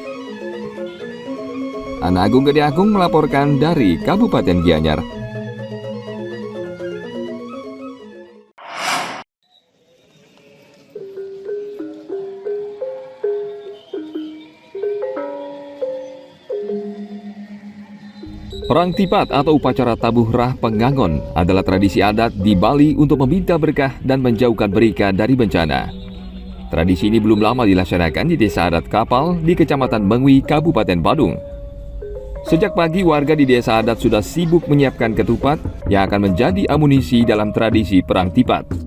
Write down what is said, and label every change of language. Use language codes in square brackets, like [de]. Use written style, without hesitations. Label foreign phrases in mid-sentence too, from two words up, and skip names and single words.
[id] Ana Agung Gede Agung melaporkan dari Kabupaten Gianyar. Perang Tipat atau upacara tabuh rah pengangon adalah tradisi adat di Bali untuk meminta berkah dan menjauhkan mereka dari bencana. Tradisi ini belum lama dilaksanakan di Desa Adat Kapal di Kecamatan Mengwi, Kabupaten Badung. Sejak pagi warga di desa adat sudah sibuk menyiapkan ketupat yang akan menjadi amunisi dalam tradisi Perang Tipat.